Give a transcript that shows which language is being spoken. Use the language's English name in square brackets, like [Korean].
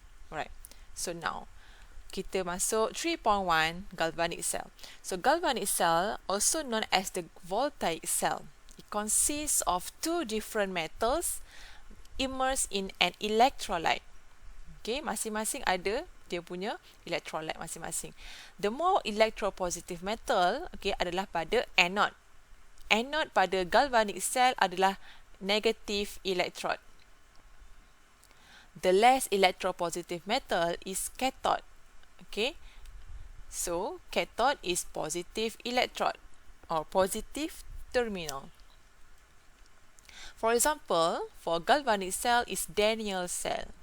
[English] Alright, so now [Malay] kita masuk [English] 3.1 galvanic cell. So galvanic cell, also known as the voltaic cell, it consists of two different metals immersed in an electrolyte. [Malay] Okay, masing-masing ada dia punya electrolyte masing-masing. [English] The more electropositive metal, okay, [Malay] adalah pada [English] anode. [Malay] Anode pada galvanic cell adalah negative electrode. [English] The less electropositive metal is cathode. Okay, so cathode is positive electrode or positive terminal. For example, for galvanic cell is Daniell cell.